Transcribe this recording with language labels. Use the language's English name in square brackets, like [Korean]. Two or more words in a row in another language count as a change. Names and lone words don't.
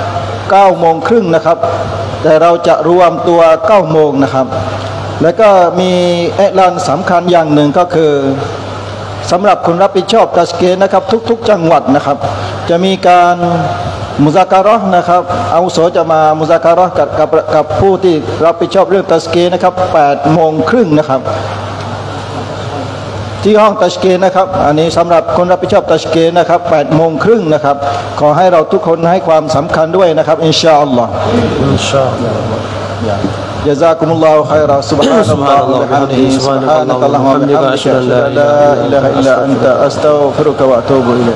[Thai] 9:30 นะครับแต่เราจะรวมตัว9 โมงนะครับแล้วก็มีเอลานสำคัญอย่างหนึ่งก็คือสำหรับคนรับผิดชอบตัชกีนนะครับทุกๆจังหวัดนะครับจะมีการมุซาการะห์นะครับอาวุโสจะมามุซาการะห์กับผู้ที่รับผิดชอบเรื่องตัชกีนนะครับ8:30นะครับ ที่ห้องตัชกีนนะครับอันนี้สำหรับคนรับผิดชอบตัชกีนนะครับ8:30นะครับขอให้เราทุกคนให้ความสำคัญด้วยนะครับ [Arabic] إن شاء الله إن شاء الله جزاكم الله خيرا سبحان الله وبحمده سبحانك اللهم وبحمدك أشهد أن لا إله إلا أنت أستغفرك وأتوب إليك